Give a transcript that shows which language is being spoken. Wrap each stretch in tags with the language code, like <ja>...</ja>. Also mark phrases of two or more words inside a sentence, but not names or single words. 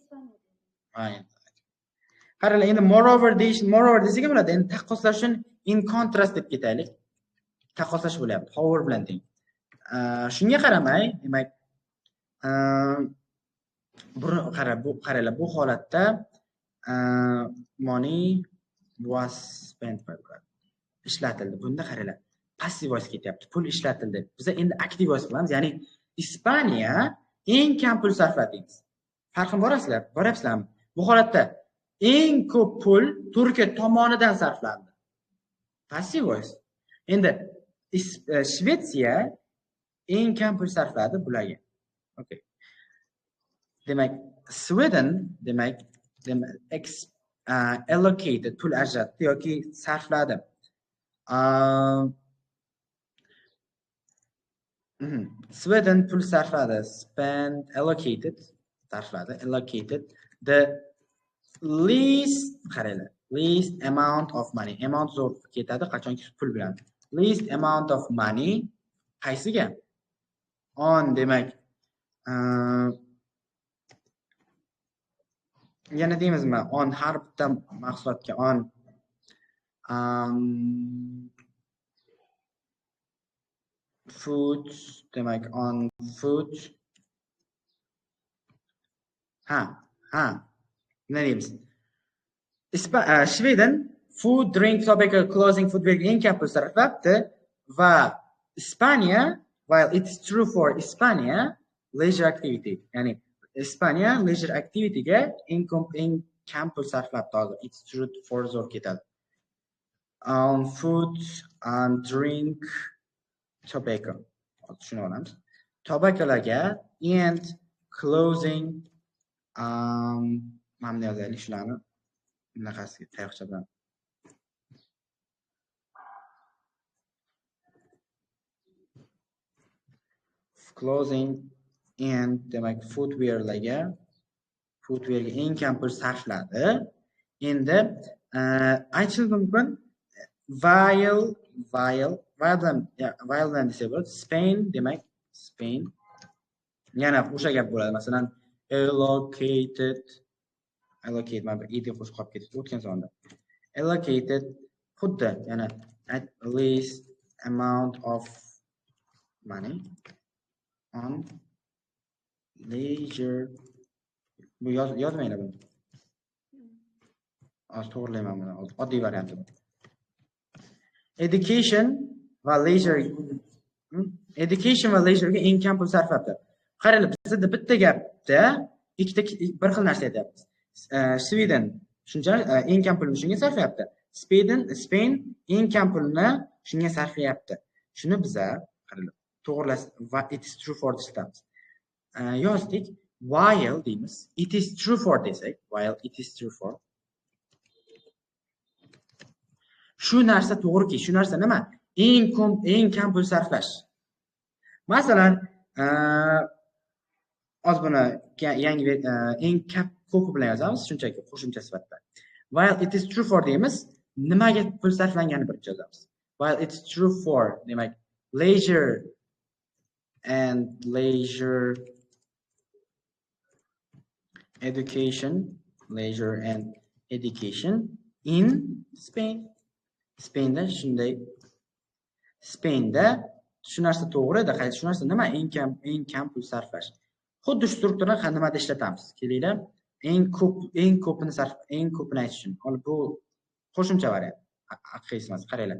<uz>Qaranglar, endi moreover desak ham bo'ladi. Endi taqqoslash uchun</uz> <en>in contrast</en> <uz>deb ketaylik. Taqqoslash bo'lyapti, however bilan teng. Shunga qaramay, demak, qaranglar, bu holatda</uz> <en>money was spent by</en> <uz>ishlatildi. Bunda qaranglar,</uz> <en>passive voice</en> <uz>ketyapti. Pul ishlatildi. Biz endi</uz> <en>active voice</en> <uz>qilamiz, ya'ni Ispaniya eng kam pul sarfladi. Farqini boryapsizlarmi? Bu holatda eng ko'p pul Turkiya tomonidan sarflandi.</uz> <en>Passive voice.</en> <uz>Endi Shvetsiya eng kam pul sarfladi bularga. Okay. Demak, Sweden demak allocated pul ajratdi yoki sarfladi. Sweden pul sarfladi,</uz> <en>spent, allocated, sarfladi, allocated the least amount of money.</en> <uz>Amount zo'r ketadi qachonki pul bilan.</uz> <en>Least amount of money qaysiga?</en> <uz>On demak yana deymizmi? On har bitta mahsulotga</uz> <en>on food</en> <uz>demak</uz> <en>on food</en> <uz>nima deymiz? Sweden</uz> <en>food, drink, tobacco, clothing, footwear</en> <uz>eng kam pul sarflabdi va Ispaniya,</uz> <en>while it's true for Ispaniya, leisure activity, ya'ni Ispaniya leisure activityga</en> <uz>eng kam pul sarflabdi hozir.</uz> <en>It's true for</en> <uz>zo'r ketadi.</uz> <en>Food and drink tobacco.</en> <uz>Tushunib olamiz. Tobaccolarga</uz> <en>and clothing</en> <uz>mana yozaylik shularni. Bunaqasiga tayoqcha bilan.</uz> <en>Clothing and</en> <uz>demak footwearlarga eng kam pul sarfladi. Endi aytishim mumkin while desa bo'ladi. Spain demak Spain yana o'sha gap bo'ladi. Masalan allocate mana bir ed qo'shib qolib ketdi o'tgan sonda.</uz> <en>Allocated</en> <uz>xuddi yana</uz> <en>at least amount of money on leisure.</en> <uz>Bu yozmaylar buni. Hozir to'g'rilayman buni. Oddiy varianti bu. Education va leisure'ga eng kam pul sarflabdi. Qaranglar, bizda bitta gapda ikkita bir xil narsa aytyapmiz. Sweden shunchalik eng kam pulni shunga sarflayapti. Spain eng kam pulni shunga sarflayapti. Shuni biza qaranglar to'g'rilash va</uz> <en>it is true for</en> <uz>destamiz. Yozdik while deymiz.</uz> <en>It is true for desak, while it is true for.</en> <uz>Shu narsa to'g'riki, shu narsa nima? Eng kam pul sarflash. Masalan, hozir buni yangi eng ko'p bilan yozamiz, shunchaki qo'shimcha sifatida.</uz> <en>While it is true for</en> <uz>deymiz, nimaga pul sarflanganini birinchi yozamiz.</uz> <en>While it is true for demak leisure education in Spain.</en> <uz>Spainda shunday. Spainda shu narsa to'g'ri edi. Shu narsa nima? Eng kam pul sarflash. Xuddi shu strukturani nimada ishlatamiz? Kelinglar. Eng ko'pini aytish uchun. Hozir bu qo'shimcha variant. Haqiqiy emas, qaranglar.</uz>